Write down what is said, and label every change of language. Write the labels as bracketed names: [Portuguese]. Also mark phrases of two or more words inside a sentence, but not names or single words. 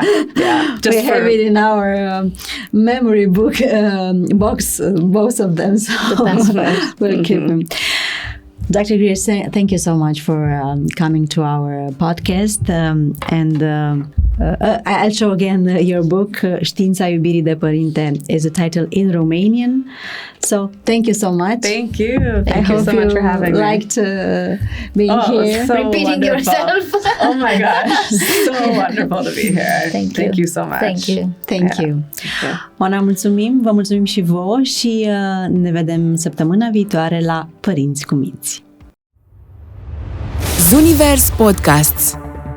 [English] We have it in our memory book box, both of them. So we'll keep them. Dr. Gherghe, thank you so much for coming to our podcast. And I'll show again your book, Știința iubirii de părinte, is a title in Romanian. So thank you so much. Thank you. Thank you so much for having me. Liked being here. So Repeating wonderful. yourself. Oh my gosh, so wonderful to be here. Thank you So much. Thank you. Thank you. [Romanian] Oana, mulțumim, vă mulțumim și vouă și ne vedem săptămâna viitoare la Părinți cu Minți. Zunivers Podcasts.